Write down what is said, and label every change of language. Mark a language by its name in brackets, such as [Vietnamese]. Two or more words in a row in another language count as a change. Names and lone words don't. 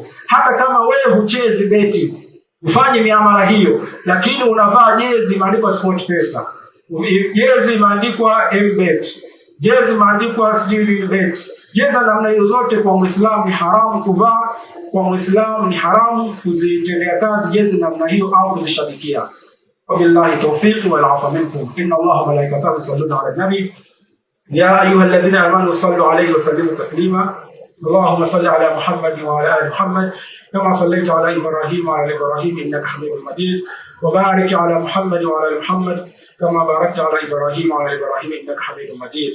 [Swahili] Hata kama wewe huchezi beti, ufanye miamala hiyo, lakini unavaa jezi imeandikwa SportPesa, jezi imeandikwa MBet, jezi imeandikwa SportBet, jezi namna hiyo zote kwa Muislamu ni haramu kuvaa. Kwa Muislamu ni haramu kuzitendea kazi jezi namna hiyo au kuzishabikia. [Arabic] وبالله التوفيق والعفو منكم. إن الله وملائكته يصلون على النبي يا أيها الذين آمنوا صلوا عليه وسلموا تسليما. اللهم صل على محمد وعلى آل محمد كما صليت على إبراهيم وعلى إبراهيم إنك حميد مجيد، وبارك على محمد وعلى آل محمد كما باركت على إبراهيم وعلى إبراهيم إنك حميد مجيد.